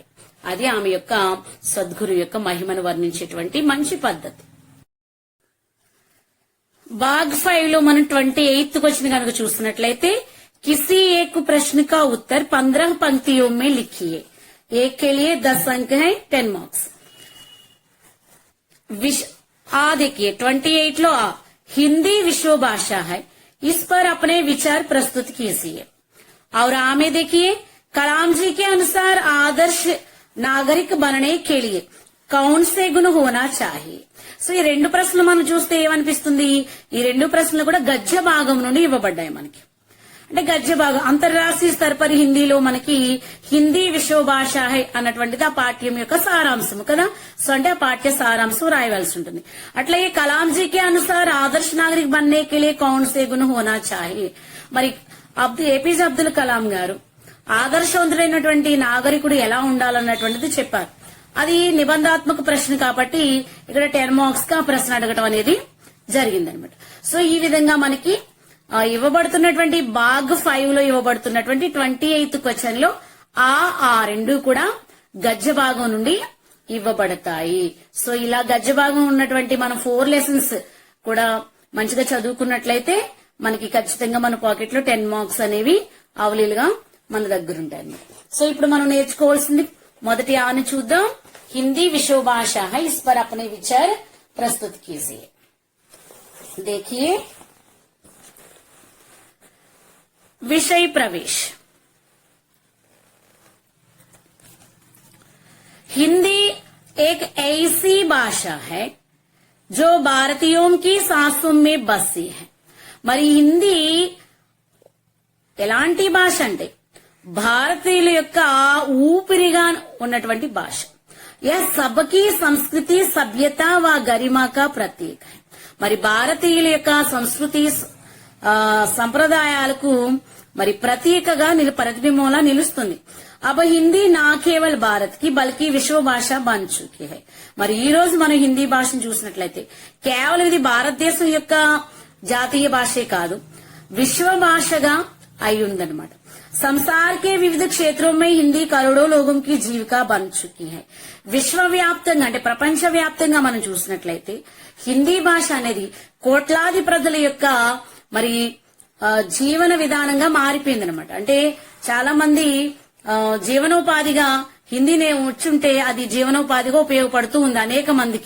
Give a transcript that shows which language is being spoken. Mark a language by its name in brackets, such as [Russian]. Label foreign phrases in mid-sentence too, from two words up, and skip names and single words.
[Telugu] అది ఆమె యొక్క సద్గురు యొక్క మహిమను వర్ణించేటువంటి మంచి పద్ధతి. బాగ్ 5 లో మనం 28 క్వశ్చన్ కనుక చూసినట్లయితే [Hindi] కిसी एक प्रश्न का उत्तर 15 पंक्तियों में लिखिए, एक के लिए 10 अंक है, 10 मार्क्स. देखिए 28 लो हिंदी विश्व भाषा है, इस पर अपने विचार प्रस्तुत कीजिए. और आमे देखिए कलाम जी के अनुसार आदर्श नागरिक बनने के लिए कौन से गुण होना चाहिए. [Telugu] సో ఈ రెండు ప్రశ్నలు మనం చూస్తే ఏమనిపిస్తుంది, ఈ రెండు ప్రశ్నలు కూడా గద్య భాగం నుండి ఇవ్వబడ్డాయి మనకి. అంటే గద్య భాగం [Hindi] अंतर्राष्ट्रीय स्तर पर [Telugu] హిందీలో మనకి [Hindi] हिंदी विश्व भाषा है [Telugu] అన్నటువంటిది ఆ పాఠ్యం యొక్క సారాంశం కదా. సో అంటే ఆ పాఠ్య సారాంశం రాయవలసి ఉంటుంది. అట్లాగే [Hindi] कलामजी के अनुसार आदर्श नागरिक बनने के लिए कौन से गुण होना चाहिए, [Telugu] మరి ఏపీజే అబ్దుల్ కలాం గారు ఆదర్శవంతుడైనటువంటి నాగరికుడు ఎలా ఉండాలన్నటువంటిది చెప్పారు. అది నిబంధాత్మక ప్రశ్న కాబట్టి ఇక్కడ 10 మార్క్స్ గా ప్రశ్న అడగటం అనేది జరిగిందనమాట. సో ఈ విధంగా మనకి ఇవ్వబడుతున్నటువంటి బాగ్ 5 లో ఇవ్వబడుతున్నటువంటి 28th క్వశ్చన్ లో ఆ రెండు కూడా గద్య భాగం నుండి ఇవ్వబడతాయి. సో ఇలా గద్య భాగం ఉన్నటువంటి మనం 4 లెసన్స్ కూడా మంచిగా చదువుకున్నట్లయితే మనకి ఖచ్చితంగా మన పాకెట్ లో 10 మార్క్స్ అనేవి అవలీలుగా మన దగ్గర ఉంటాయి. సో ఇప్పుడు మనం నేర్చుకోవాల్సింది మొదటి ఆని చూద్దాం. [Hindi] हिंदी विश्व भाषा है, इस पर अपने विचार प्रस्तुत कीजिए. देखिए विषय प्रवेश. हिंदी एक ऐसी भाषा है जो भारतीयों की सांसों में बसी है. [Telugu] మరి హిందీ ఎలాంటి భాష అంటే భారతీయుల యొక్క ఊపిరిగా ఉన్నటువంటి భాష. [Hindi] यह सबकी संस्कृति सभ्यता వ गरिमा का प्रतीक है. [Telugu] మరి భారతీయుల యొక్క సంస్కృతి సంప్రదాయాలకు మరి ప్రతీకగా ప్రతిబింబంలా నిలుస్తుంది. [Hindi] अब हिंदी ना केवल भारत की बल्कि विश्व भाषा बन चुकी है. [Telugu] మరి ఈ రోజు మనం హిందీ భాషను చూసినట్లయితే కేవలం ఇది భారతదేశం యొక్క జాతీయ భాషే కాదు, విశ్వ భాషగా అయి ఉందన్నమాట. [Hindi] संसार के विविध क्षेत्रों में हिंदी करोड़ों लोगों की जीविका बन चुकी है. [Telugu] విశ్వవ్యాప్తంగా అంటే ప్రపంచవ్యాప్తంగా మనం చూసినట్లయితే హిందీ భాష అనేది కోట్లాది ప్రజల యొక్క మరి జీవన విధానంగా మారిపోయిందనమాట. అంటే చాలా మంది జీవనోపాధిగా హిందీనే వచ్చుంటే అది జీవనోపాధిగా ఉపయోగపడుతూ ఉంది అనేక మందికి.